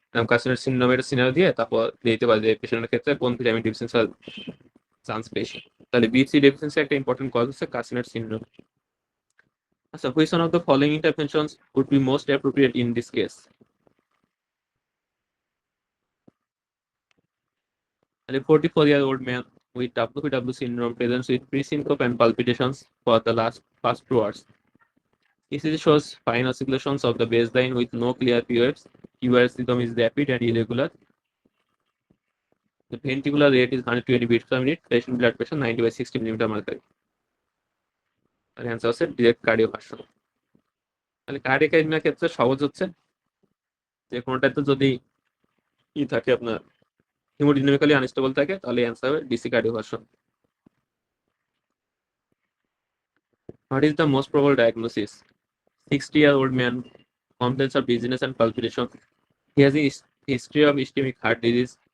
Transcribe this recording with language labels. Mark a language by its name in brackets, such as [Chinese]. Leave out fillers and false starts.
[Bangla] কার্সিনোর সিনড্রোমের scenario দিয়ে তারপর দিতে পারে যে পেশেন্টের ক্ষেত্রে কোন ভিটামিন ডেফিসিয়েন্সি চান্স বেশি। তাহলে বি3 ডেফিসিয়েন্সি একটা ইম্পর্টেন্ট কজ হচ্ছে কার্সিনোর সিনড্রোম। আচ্ছা, [English] Which one of the following interventions would be most appropriate in this case? A 44-year-old man with WPW syndrome presents with pre-syncope and palpitations for the last past 2 hours. ECG shows fine oscillations of the baseline with no clear periods. QRS rhythm is rapid and irregular. The ventricular rate is 120 beats per minute. Patient blood pressure 90/60 millimeter mercury. [Bangla] আর answer হচ্ছে direct cardioversion. তাহলে cardiac অ্যারিথমিয়ার ক্ষেত্রে সহজ হচ্ছে যে কোনোটাতে যদি থাকে আপনার হেমোডিনামিক্যালি unstable থাকে তাহলে অ্যান্সার হবে DC cardioversion. [English] What is the most probable diagnosis? 60-year-old man complains of dizziness and palpitation. He has a history of ischemic heart disease.